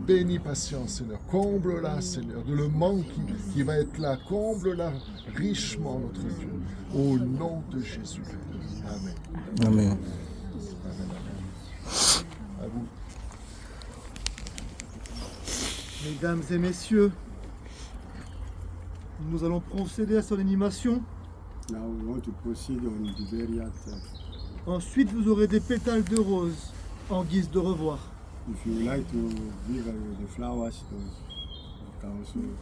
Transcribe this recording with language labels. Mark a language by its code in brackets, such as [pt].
[fr] Bénis patience Seigneur, comble-la Seigneur, de le manque qui va être là, comble-la richement notre Dieu. Au nom de Jésus. Amen. Amen. À vous. Mesdames et messieurs, nous allons procéder à son animation. [en] Now we want to proceed on the burial. [fr] Ensuite, vous aurez des pétales de rose en guise de revoir. [en] If you like to give the flowers to the council,